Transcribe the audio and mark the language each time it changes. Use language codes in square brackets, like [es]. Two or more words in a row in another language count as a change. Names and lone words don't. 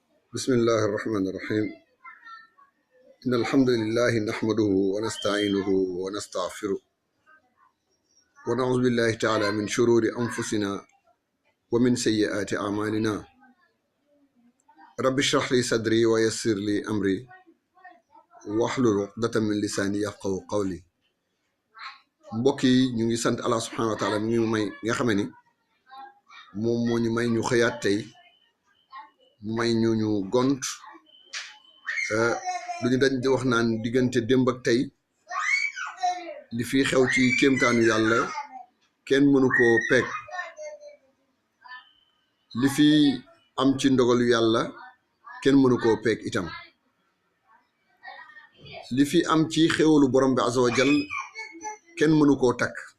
[ar] بسم الله الرحمن الرحيم إن الحمد لله نحمده ونستعينه ونستغفره ونعوذ بالله تعالى من شرور أنفسنا ومن سيئات أعمالنا رب اشرح لي صدري ويسر لي أمري واحلل عقدة من لساني يفقهوا قولي [wo] mbokk yi ñu ngi sant Allah [ar] سبحانه وتعالى [wo] mi ñu may nga xamé ni moom moo ñu may ñu xëyaat tey may ñu gont duñu dañ di wax naan diggante démb ak tey li fi xew ci kéemtaanu yàlla kenn mënu koo peeg li fi am ci ndogalu yàlla kenn mënu koo peeg itam li fi am ci xéwalu borom bi [ar] عز وجل [wo] kenn mënu koo takk